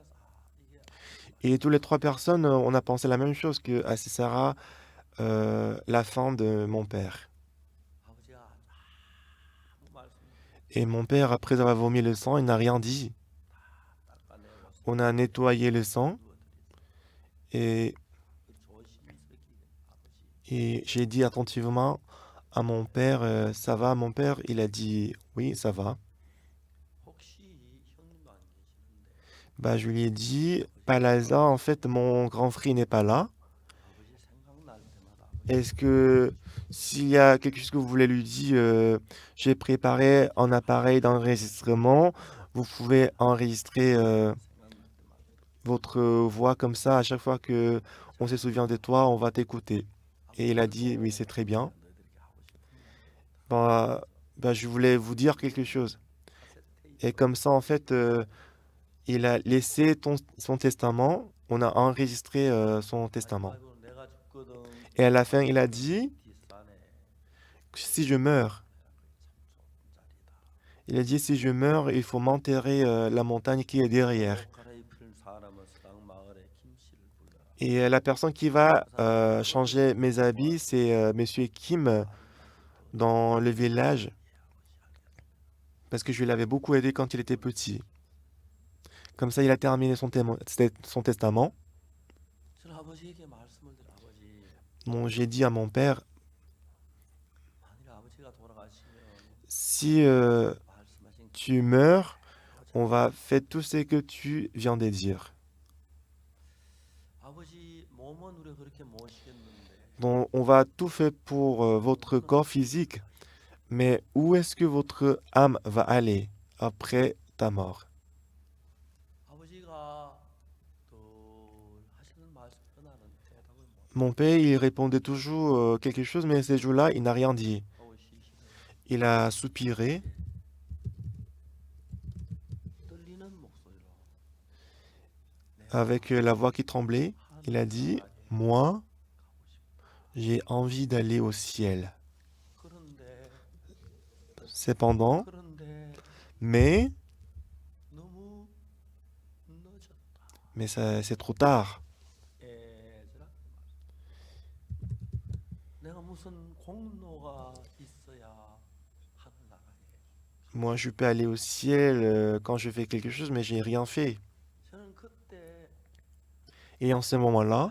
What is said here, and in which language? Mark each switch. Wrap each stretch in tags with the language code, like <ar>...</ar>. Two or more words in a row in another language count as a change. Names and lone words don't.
<ko>이게</ko> <fr>Et tous les trois personnes, on a pensé la même chose que Sarah, la femme de mon père.</fr> <ko>아버지가 아무 말씀</ko> <fr>Et mon père, après avoir vomi le sang, il n'a rien dit.</fr> <ko>닦아내고</ko> <fr>On a nettoyé le sang</fr> <ko>누워드리세요.</ko> <fr>et,</fr> <ko>조심스럽게 아버지</ko> <fr>et j'ai dit attentivement à mon père, ça va, mon père? Il a dit, oui, ça va.</fr> <ko>혹시 형님도 안 계시는데</ko> <fr>Bah, je lui ai dit, Palaza, en fait, mon grand frère n'est pas là.</fr> <ko>아버지 생각날 때마다 아버지</ko> <fr>Est-ce que s'il y a quelque chose que vous voulez lui dire, j'ai préparé un appareil d'enregistrement. Vous pouvez enregistrer</fr> <ko>생각날 때마다</ko> <fr>votre voix comme ça. À chaque fois que on se souvient de toi, on va t'écouter. Et il a dit, oui, c'est très bien.</fr> <ko>너희들에게 하고 싶은 이야기입니다.</ko> <fr>Bah, je voulais vous dire quelque chose.</fr> <ko>카세트 테이프</ko> <fr>Et comme ça, en fait, il a laissé son testament. On a enregistré son testament.</fr> <ko>마지막으로 내가 죽거든</ko> <fr>Et à la fin, il a dit,</fr> <ko>뒷산에</ko> <fr>si je meurs,</fr> <ko>참 좁은 자리다.</ko> <fr>il a dit, si je meurs, il faut m'enterrer la montagne qui est derrière.</fr> <ko>옷 갈아입힐 사람은 서당 마을에 김씨를 불러라.</ko> <fr>Et la personne qui va changer mes habits, c'est Monsieur Kim dans le village, parce que je l'avais beaucoup aidé quand il était petit. Comme ça, il a terminé son testament.</fr> <ko>저는 아버지에게 말씀을 드려 아버지</ko> <fr>Bon, j'ai dit à mon père,</fr> <ko>만일 아버지가 돌아가시면</ko> <fr>si</fr> <ko>말씀하신</ko> <fr>tu meurs, on va faire tout ce que tu viens de dire.</fr> <ko>아버지 몸은 우리 그렇게 모시겠는데</ko> <fr>Donc, on va tout faire pour votre corps physique, mais où est-ce que votre âme va aller après ta mort?</fr> <ko>아버지가 늘 하시는 말씀 나는 대답을 못</ko> <fr>Mon père, il répondait toujours quelque chose, mais ces jours-là, il n'a rien dit.</fr> <ko>하고 쉬시는</ko> <fr>Il a soupiré</fr> <ko>떨리는 목소리로</ko> <fr>avec la voix qui tremblait. Il a dit, moi, j'ai envie d'aller au ciel.</fr> <ko>그런데</ko> <fr>Cependant,</fr> <ko>그런데</ko> <fr>mais</fr> <ko>너무 늦었다.</ko> <fr>c'est trop tard.</fr> <ko>애들아 내가 무슨 공로가 있어야 하늘 나가게.</ko> <fr>Moi, je peux aller au ciel quand je fais quelque chose, mais j'ai rien fait.</fr> <ko>저는 그때</ko> <fr>Et en ce moment-là,</fr>